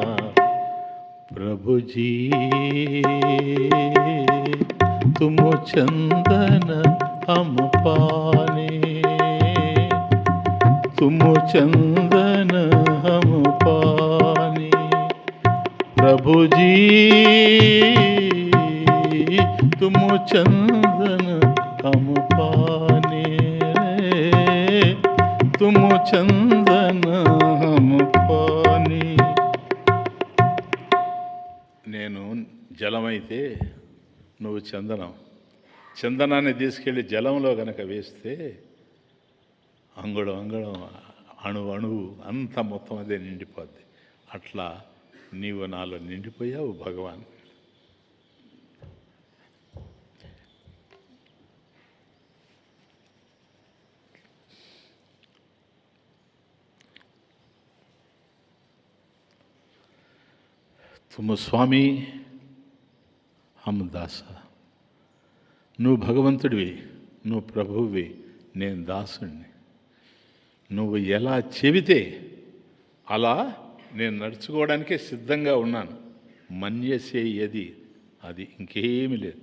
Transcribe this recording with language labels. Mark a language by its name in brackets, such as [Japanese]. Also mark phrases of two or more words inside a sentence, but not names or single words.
[Hindi] प्रभु जी तुम चंदन हम पानी, तुम चंदन हम पानी। प्रभु जी तुम चंदन हम पानी, तुम चंदन हम पानी। [Telugu] నేను జలమైతే నువ్వు చందనం, చందనాన్ని తీసుకెళ్ళి జలంలో కనుక వేస్తే అంగుళం అంగుళం అణువు అణువు అంత మొత్తం అదే నిండిపోద్ది. అట్లా నీవు నాలో నిండిపోయావు భగవాన్. [Hindi] तुम स्वामी हम दासा. [Telugu] నువ్వు భగవంతుడివి, నువ్వు ప్రభువువి, నేను దాసుడిని. నువ్వు ఎలా చెబితే అలా నేను నడుచుకోవడానికే సిద్ధంగా ఉన్నాను. మన్యసే ఏది అది, ఇంకేమీ లేదు.